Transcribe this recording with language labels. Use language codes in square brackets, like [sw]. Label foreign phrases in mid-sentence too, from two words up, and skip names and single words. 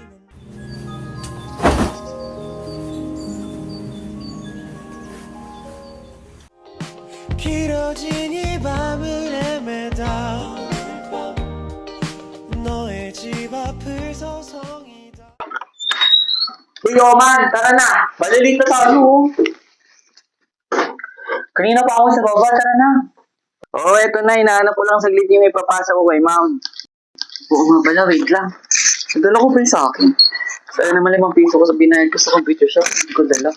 [ko] 길어진 이 밤을 헤매다 너의 집 앞을 서성이다. [tl] Uy, Oman, tara na! Malilito tayo. Kanina pa ako sa baba, tara na. Oo, eto na. Hinahanap ko lang saglit yung ipapasa ko kay ma'am. Oo nga pala, wait lang. Nadala ko pa yun sa akin. Saan naman 5 piso ko sa binayad ko sa [en] computer shop, [tl] hindi ko dala.